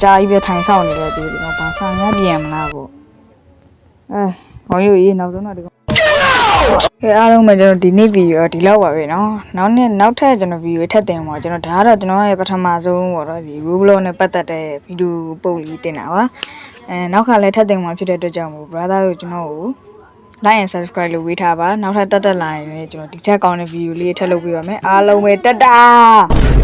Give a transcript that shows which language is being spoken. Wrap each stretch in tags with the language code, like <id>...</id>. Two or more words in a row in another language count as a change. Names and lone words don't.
<my>ကြာကြီးပဲထိုင်ဆောက်နေတယ်ဒီကောင်ဘာဆာများပြန်မလားပေါ့ဟောရိုးနောက်ဆုံးတော့ဒီကောင်အားလုံးပဲကျွန်တော်ဒီနေ့ဗီဒီယိုဒီလောက်ပါပဲเนาะနောက်ထပ်ကျွန်တော်ဗီဒီယိုထပ်တင်ပါကျွန်တော်ဒါကတော့ကျွန်တော်ရဲ့ပထမဆုံးပေါ့နော်ဒီ Roblox နဲ့ပတ်သက်တဲ့ဗီဒီယိုပုံလေးတင်တာပါနောက်ခါလည်းထပ်တင်မှာဖြစ်တဲ့အတွက်ကြောင့်မို့ brother တို့ကျွန်တော်ကို</my> <en>like and subscribe</en> <my>လုပ်ဝေးထားပါနောက်ထပ်တက်လာရင်လည်းကျွန်တော်ဒီချက်ကောင်းတဲ့ဗီဒီယိုလေးထပ်လုပ်ပေးပါမယ်အားလုံးပဲတတာ</my>